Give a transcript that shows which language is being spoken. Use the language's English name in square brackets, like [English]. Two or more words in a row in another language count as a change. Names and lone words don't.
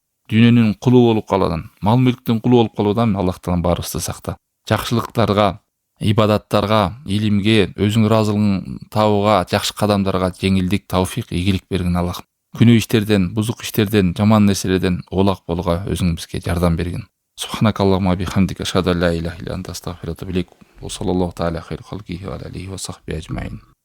[Kyrgyz] Дүйнөнүн кулу болуп калуудан, мал мүлктүн кулу болуп калуудан Аллах таалам баарыбызды сакта. Жакшылыктарга, ибадаттарга, илимге, өзүң ыраазылыгын табууга, жакшы кадамдарга жеңилдик, тауфик, ийгилик бергин Аллах. Күнөө иштерден, бузук иштерден, жаман нерселерден оолак болууга өзүң бизге жардам бергин. [Arabic] سبحانك اللهم بحمدك أشهد أن لا إله إلا أنت أستغفرك وأتوب إليك. صلى الله تعالى خير خلقه وعليه وصحبه أجمعين.